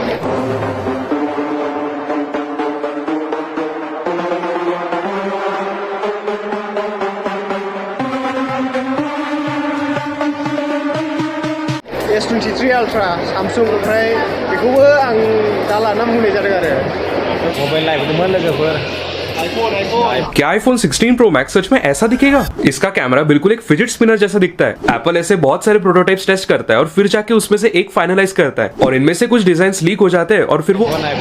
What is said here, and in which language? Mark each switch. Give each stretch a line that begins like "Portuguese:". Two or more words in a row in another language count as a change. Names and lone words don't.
Bodo: S23 Ultra Samsung ओमफ्राय बेखौबो आं दा लाना बुंनाय जादों आरो मबाइल नायदोंमोन लोगोफोर
Hindi: क्या iPhone 16 Pro Max सच में ऐसा दिखेगा? इसका कैमरा बिल्कुल एक फिजिट स्पिनर जैसा दिखता है। एप्पल ऐसे बहुत सारे प्रोटोटाइप्स टेस्ट करता है और फिर जाके उसमें से एक फाइनलाइज करता है और इनमें से कुछ डिजाइन लीक हो जाते हैं और फिर वो